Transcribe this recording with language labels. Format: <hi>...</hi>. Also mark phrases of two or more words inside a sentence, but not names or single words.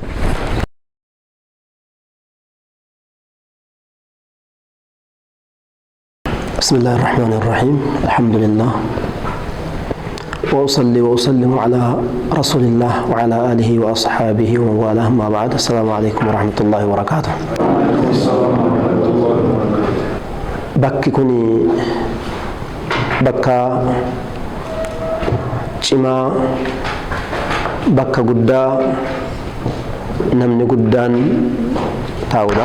<ar>بسم الله الرحمن الرحيم. الحمد لله وأصلي وأسلم على رسول الله وعلى آله وأصحابه ومن والاه. ما بعد. السلام عليكم ورحمة الله وبركاته.</ar> <om>bakki kuni bakka cimaa, bakka guddaa namni guddaan taa'udha.</om>